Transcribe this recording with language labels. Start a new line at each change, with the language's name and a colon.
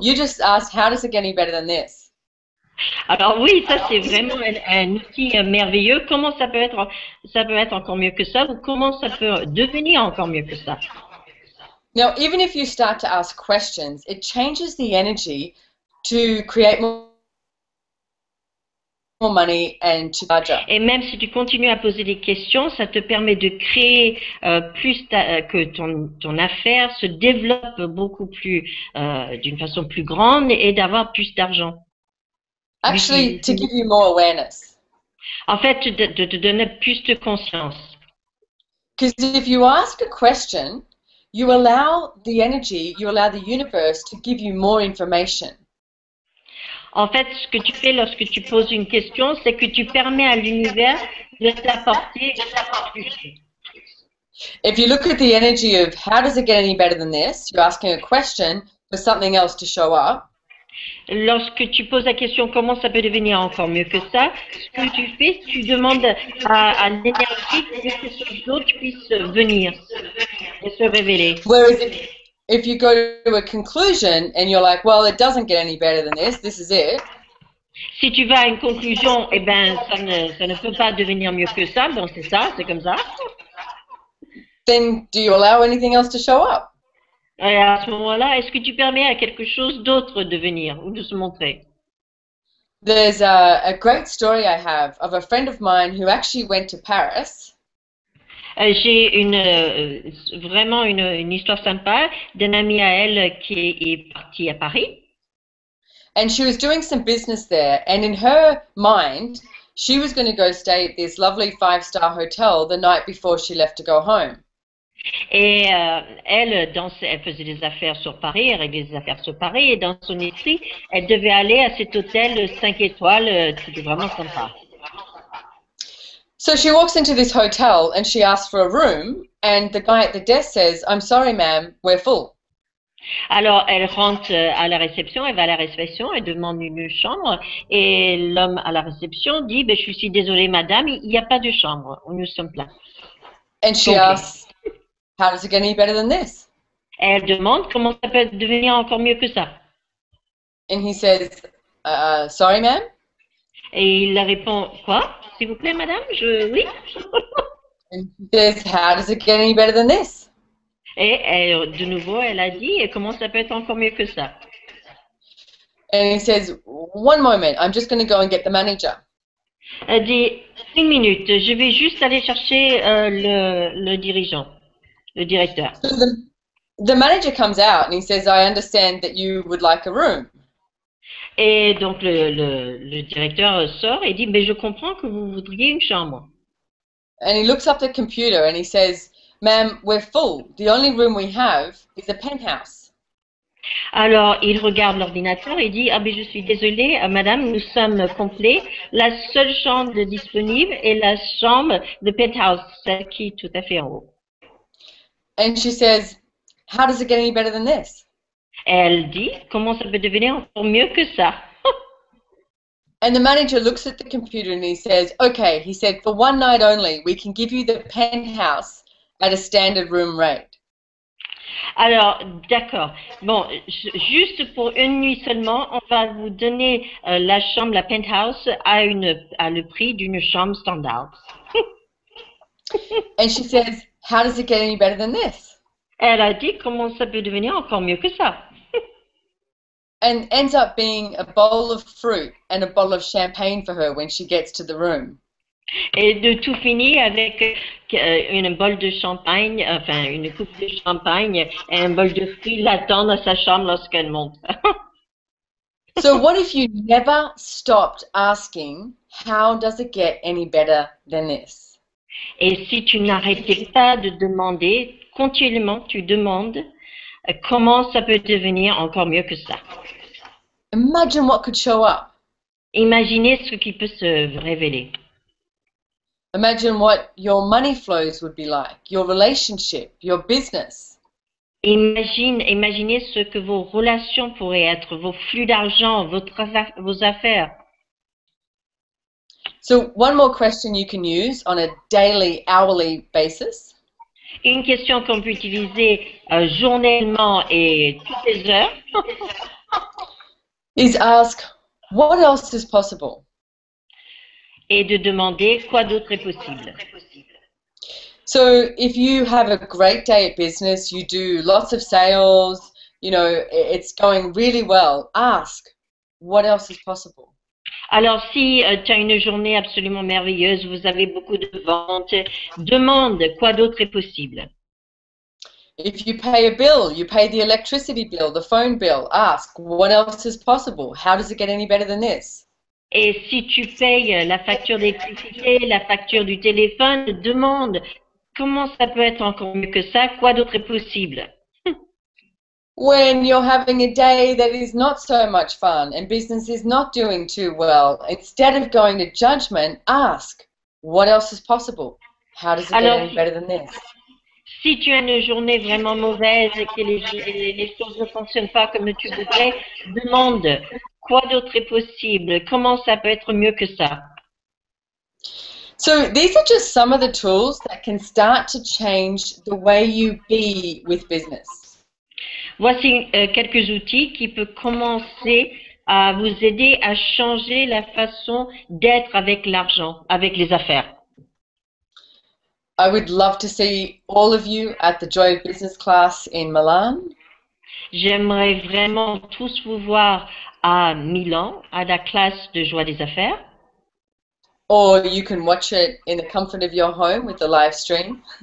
English: You just asked, how does it get any better than this?
French: Alors oui, ça c'est vraiment un outil merveilleux. Comment ça peut être encore mieux que ça, ou comment ça peut devenir encore mieux que ça?
English: Now, even if you start to ask questions, it changes the energy to create more money and to larger.
French: Et même si tu continues à poser des questions, ça te permet de créer que ton affaire se développe beaucoup plus, d'une façon plus grande, et d'avoir plus d'argent.
English: Actually, to give you more awareness.
French: En fait, de te donner plus de conscience.
English: Because if you ask a question, you allow the energy, you allow the universe to give you more information.
French: En fait, ce que tu fais lorsque tu poses une question, c'est que tu permets à l'univers de t'apporter plus.
English: If you look at the energy of how does it get any better than this, you're asking a question for something else to show up.
French: Lorsque tu poses la question comment ça peut devenir encore mieux que ça, ce que tu fais, tu demandes à l'énergie que quelque chose d'autre puisse venir et se révéler.
English: Whereas if you go to a conclusion and you're like, well, it doesn't get any better than this is it.
French: Si tu vas à une conclusion, eh ben ça ne peut pas devenir mieux que ça, bon c'est ça, c'est comme ça.
English: Then do you allow anything else to show up?
French: Et à ce moment-là, est-ce que tu permets à quelque chose d'autre de venir ou de se montrer?
English: There's a great story I have of a friend of mine who actually went to Paris.
French: J'ai vraiment une histoire sympa d'un ami à elle qui est parti à Paris.
English: And she was doing some business there, and in her mind, she was going to go stay at this lovely 5-star hotel the night before she left to go home.
French: Et elle faisait des affaires sur Paris, elle réglait des affaires sur Paris, et dans son esprit, elle devait aller à cet hôtel 5 étoiles, qui était vraiment sympa.
English: So she walks into this hotel and she asks for a room, and the guy at the desk says, "I'm sorry, ma'am, we're full."
French: Alors, elle rentre à la réception, elle va à la réception, elle demande une chambre, et l'homme à la réception dit, ben, je suis désolée, madame, il n'y a pas de chambre, nous sommes pleins.
English: And she asks, how does it get any better than this?
French: Elle demande comment ça peut devenir encore mieux que ça.
English: And he says, sorry, ma'am?
French: Et il répond, quoi? S'il vous plaît, madame? Oui.
English: And he says, how does it get any better than this?
French: Et de nouveau, elle a dit, et comment ça peut être encore mieux que ça?
English: And he says, one moment, I'm just going to go and get the manager.
French: Elle dit, une minute, je vais juste aller chercher le dirigeant, le directeur.
English: So the manager comes out and he says, I understand that you would like a room.
French: Et donc le directeur sort et dit, mais je comprends que vous voudriez une chambre.
English: And he looks up the computer and he says, ma'am, we're full. The only room we have is a penthouse.
French: Alors, il regarde l'ordinateur et dit, ah ben je suis désolée, madame, nous sommes complets. La seule chambre disponible est la chambre de penthouse, celle qui est tout à fait en haut.
English: And she says, how does it get any better than this?
French: Elle dit, comment ça peut devenir encore mieux que ça?
English: And the manager looks at the computer and he says, okay, he said, for one night only, we can give you the penthouse at a standard room rate.
French: Alors, d'accord. Bon, juste pour une nuit seulement, on va vous donner la chambre, la penthouse, à le prix d'une chambre standard.
English: And she says, how does it get any better than this?
French: Elle a dit comment ça peut devenir encore mieux que ça.
English: And ends up being a bowl of fruit and a bottle of champagne for her when she gets to the room.
French: Et de tout finir avec une bol de champagne, enfin une coupe de champagne et un bol de fruits l'attendent à sa chambre lorsqu'elle monte.
English: So what if you never stopped asking, how does it get any better than this?
French: Et si tu n'arrêtais pas de demander, continuellement tu demandes comment ça peut devenir encore mieux que ça.
English: Imagine what could show up.
French: Imaginez ce qui peut se révéler.
English: Imagine what your money flows would be like, your relationship, your business.
French: Imaginez ce que vos relations pourraient être, vos flux d'argent, vos affaires.
English: So one more question you can use on a daily, hourly basis.
French: Une question qu'on peut utiliser journellement et toutes les heures.
English: Is ask, what else is possible?
French: Et de demander quoi d'autre est possible.
English: So if you have a great day at business, you do lots of sales, you know, it's going really well, ask, what else is possible?
French: Alors, si tu as une journée absolument merveilleuse, vous avez beaucoup de ventes, demande quoi d'autre est possible.
English: If you pay a bill, you pay the electricity bill, the phone bill, ask, what else is possible? How does it get any better than this?
French: Et si tu payes la facture d'électricité, la facture du téléphone, demande comment ça peut être encore mieux que ça, quoi d'autre est possible.
English: When you're having a day that is not so much fun and business is not doing too well, instead of going to judgment, ask, what else is possible? How does it get any better than this?
French: Si tu as une journée vraiment mauvaise et que les choses ne fonctionnent pas comme tu voudrais, demande quoi d'autre est possible, comment ça peut être mieux que ça.
English: So these are just some of the tools that can start to change the way you be with business.
French: Voici quelques outils qui peuvent commencer à vous aider à changer la façon d'être avec l'argent, avec les affaires.
English: I would love to see all of you at the JOIE Business class in Milan.
French: J'aimerais vraiment tous vous voir à Milan, à la classe de Joie des affaires.
English: Or you can watch it in the comfort of your home with the live stream.